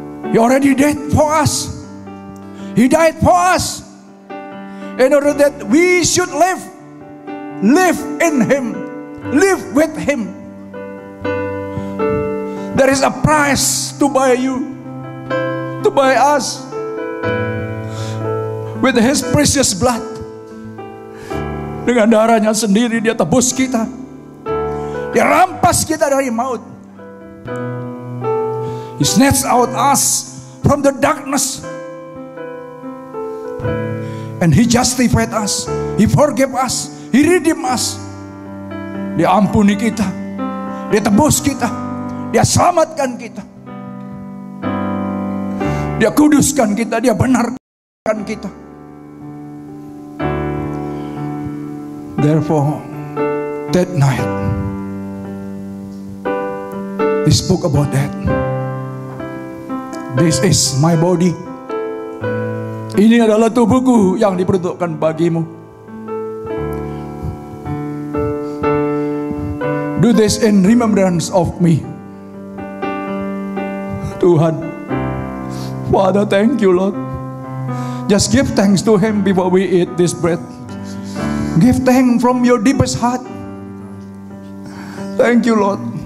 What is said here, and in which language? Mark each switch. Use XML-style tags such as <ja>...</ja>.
<en>He already died for us. He died for us in order that we should live in Him, live with Him. There is a price to buy you, to buy us with His precious blood.</en> <id>Dengan darahnya sendiri Dia tebus kita. Dia rampas kita dari maut.</id> <en>He snatched out us from the darkness. And He justified us. He forgave us. He redeemed us.</en> <id>Dia ampuni kita. Dia tebus kita. Dia selamatkan kita. Dia kuduskan kita. Dia benarkan kita.</id> <en>Therefore, that night, He spoke about that. This is my body.</en> <id>Ini adalah tubuhku yang diperuntukkan bagimu.</id> <en>Do this in remembrance of me. Tuhan, Father, thank you, Lord. Just give thanks to Him before we eat this bread. Give thanks from your deepest heart. Thank you, Lord.</en>